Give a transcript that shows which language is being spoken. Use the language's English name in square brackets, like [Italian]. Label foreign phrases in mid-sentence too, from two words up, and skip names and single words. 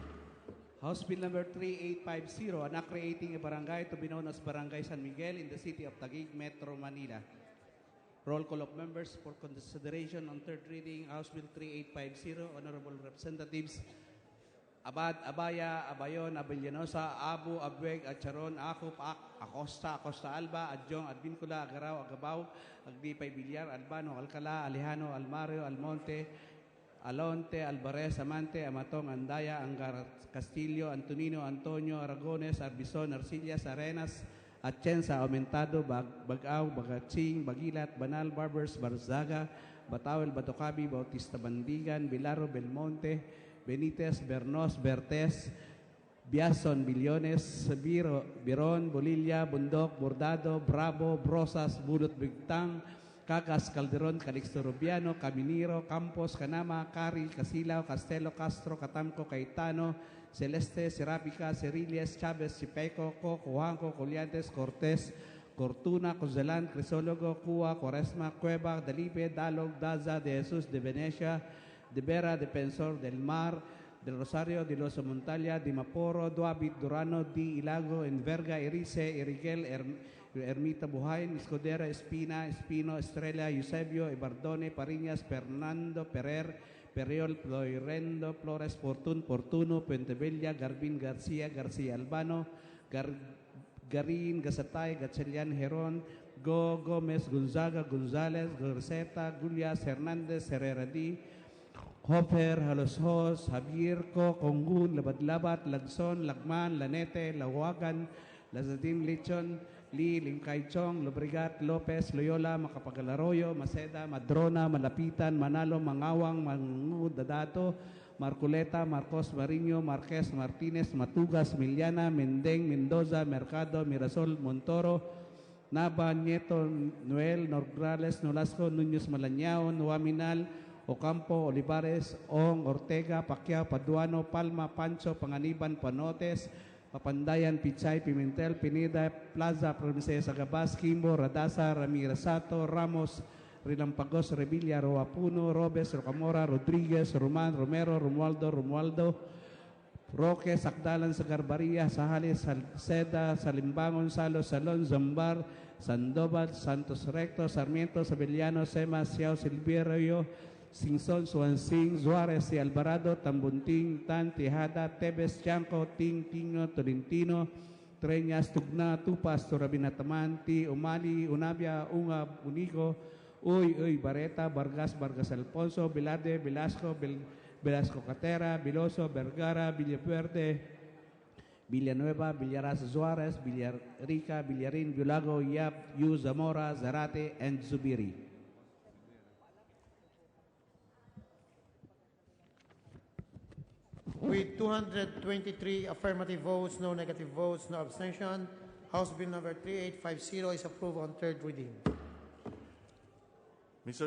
[English] House Bill number 3850, Anak Creating a Barangay to be known as Barangay San Miguel in the city of Taguig, Metro Manila. Roll call of members for consideration on third reading, House Bill 3850, Honorable Representatives Abad, Abaya, Abayon, Abellanosa, Abu, Abweg, Acharon, Akop, Acosta, Acosta Alba, Adjong, Advincula, Agaraw, Agabaw, Aglipay, Villar, Albano, Alcala, Alejano, Almario, Almonte, Alonte, Alvarez, Amante, Amatong, Andaya, Angar, Castillo, Antonino, Antonio, Aragones, Arbizon, Arcillas, Arenas, Atienza, Aumentado, Bagaw, Bagatsing, Bagilat, Banal, Barbers, Barzaga, Batawel, Batocabi, Bautista Bandigan, Bilaro, Belmonte, Benitez, Bernos, Bertes, Biason, Billones, Biron, Bolilla, Bundok, Bordado, Bravo, Brosas, Budot, Bigtang, Cagas, Calderon, Calixto Rubiano, Caminiro, Campos, Canama, Cari, Casilao, Castelo, Castro, Catamco, Caetano, Celeste, Serapica, Cerillas, Chavez, Chipeco, Juanco, Coliantes, Cortés, Cortuna, Cozalan, Crisólogo, Cua, Cuaresma, Cueva, Dalipe, Dalog, Daza, de Jesus, de Venecia, de Vera, Defensor del Mar, del Rosario, de Los Montalia, de Maporo, Duabit, Durano, Di Ilago, Enverga, Erice, Eriguel, Ermita Buhayin, Escudero, Espina, Espino, Estrella, Eusebio, Ibardone, Pariñas, Fernando, Perer, Periol, Ploirendo, Flores, Portuno, Pentebella, Garbin, García, García Albano, Garin, Gazatay, Gatchelian, Heron, Gómez, Gonzaga, González, Gorseta, Gullias, Hernández, Herrera D, Hofer, Haloshos, Javierco, Congun, Labadlabat, Lagson, Lagman, Lanete, Lawagan, Lazadim, Lichon, Lee, Lingkaychong, Lubrigat, Lopez, Loyola, Macapagalaroyo, Maceda, Madrona, Malapitan, Manalo, Mangawang, Mangud, Dadato, Marculeta, Marcos, Mariño, Marquez, Martinez, Matugas, Miliana, Mendeng, Mendoza, Mercado, Mirasol, Montoro, Nava, Nieto, Noel, Nograles, Nolasco, Núñez Malañao, Nuaminal, Ocampo, Olivares, Ong, Ortega, Pacquiao, Paduano, Palma, Pancho, Panganiban, Panotes, Papandayan, Pichay, Pimentel, Pineda, Plaza, Princesa Gabas, Kimbo, Radasa, Ramirasato, Ramos, Rilampagos, Revilla, Roapuno, Robes, Rocamora, Rodriguez, Roman, Romero, Romualdo, Roque, Sakdalan, Sagarbaria, Sahales, Salceda, Salimbangon, Salo, Salon, Zambar, Sandoval, Santos Recto, Sarmiento, Sabellano, Sema, Siao, Silverio, Singson, Suansing, Suarez, Si Alvarado, Tambunting, Tan, Tejada, Tebes, Chanco, Ting, Tino, Tolentino, Treñas, Tugna, Tupas, Torabinataman, Ti, Umali, Unabia, Ungab, Unico, Uy, Bareta, Vargas, Vargas Alfonso, Velarde, Velasco, Velasco Catera, Viloso, Vergara, Villapuerte, Villanueva, Villaras Suarez, Villarica, Villarin, Villago, Yap, Yu, Zamora, Zarate, and Zubiri. With 223 affirmative votes, no negative votes, no abstention, House Bill number 3850 is approved on third reading. Mr.